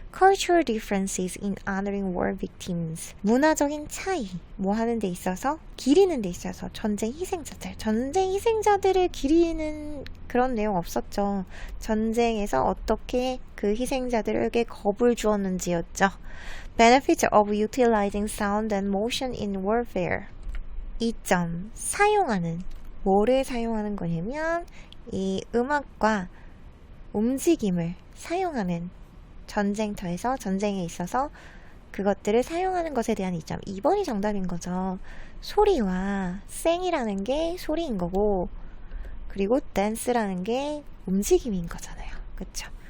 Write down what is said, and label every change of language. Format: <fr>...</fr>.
<en>Cultural differences in honoring war victims.</en> <ko>문화적인 차이, 뭐 하는 데 있어서, 기리는 데 있어서, 전쟁 희생자들을 기리는 그런 내용 없었죠. 전쟁에서 어떻게 그 희생자들에게 겁을 주었는지였죠.</ko> <en>Benefits of utilizing sound and motion in warfare.</en> <ko>2점, 사용하는. 뭐를 사용하는 거냐면 이 음악과 움직임을 사용하는, 전쟁터에서, 전쟁에 있어서 그것들을 사용하는 것에 대한 이점. 2번이 정답인 거죠. 소리와 생이라는 게 소리인 거고, 그리고 댄스라는 게 움직임인 거잖아요. 그쵸?</ko>